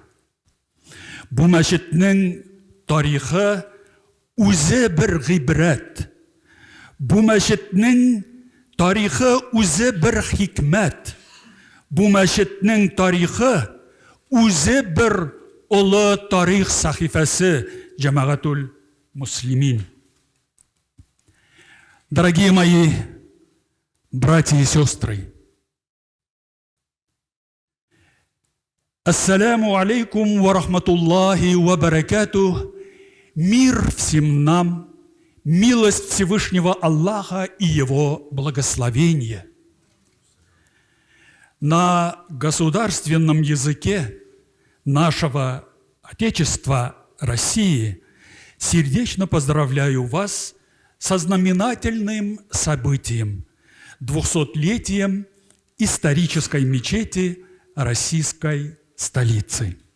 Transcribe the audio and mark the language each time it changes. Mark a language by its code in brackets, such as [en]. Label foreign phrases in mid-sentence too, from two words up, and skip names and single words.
[tt] Бу мәчетнең тарихы үзе бер гыйбрәт. Бу мәчетнең тарихы үзе бер хикмәт. Бу мәчетнең тарихы үзе бер олы тарих сахифасы, [ar] جماعة المسلمين. [ru] Дорогие мои братья и сестры, [ar] السلام عليكم ورحمة الله وبركاته. [ru] Мир всем нам, милость Всевышнего Аллаха и Его благословение. На государственном языке нашего Отечества России сердечно поздравляю вас со знаменательным событием, 200-летием исторической мечети российской столицы.